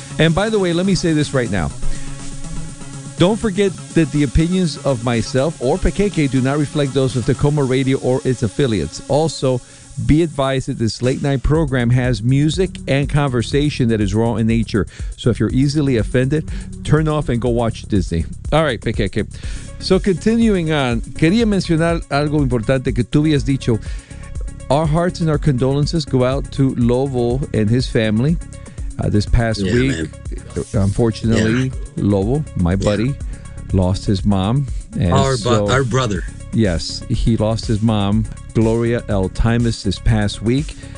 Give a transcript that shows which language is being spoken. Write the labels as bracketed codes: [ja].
[en] And by the way, let me say this right now. Don't forget that the opinions of myself or Pekeke do not reflect those of Tacoma Radio or its affiliates. Also, be advised that this late night program has music and conversation that is raw in nature. So if you're easily offended, turn off and go watch Disney. All right, Pekeke. So continuing on, [es] quería mencionar algo importante que tú habías dicho. [en] Our hearts and our condolences go out to Lobo and his family this past week. Man. Unfortunately, yeah. Lobo, my buddy, lost his mom. And our brother. Yes, he lost his mom, Gloria L. Timus, this past week.